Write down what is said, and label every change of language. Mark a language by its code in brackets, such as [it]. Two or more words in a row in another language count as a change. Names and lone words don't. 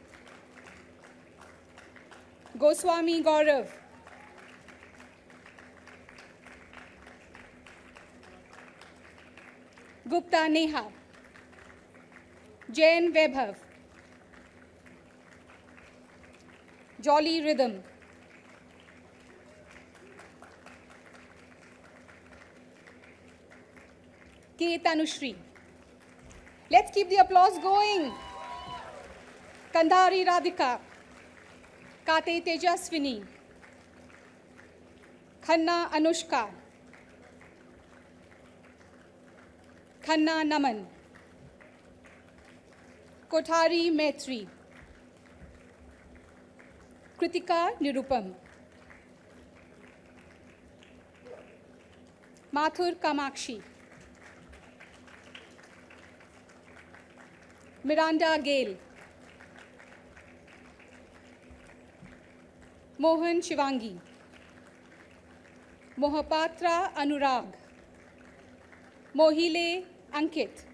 [en] Goswami Gaurav, Gupta Neha, Jain Vaibhav, Jolly Rhythm, K. Tanushri. Let's keep the applause going. Kandhari Radhika, Kate Tejaswini, Khanna Anushka, Khanna Naman, Kothari Maitri, Kritika Nirupam, Mathur Kamakshi, Miranda Gale, Mohan Shivangi, Mohapatra Anurag, Mohile Ankit.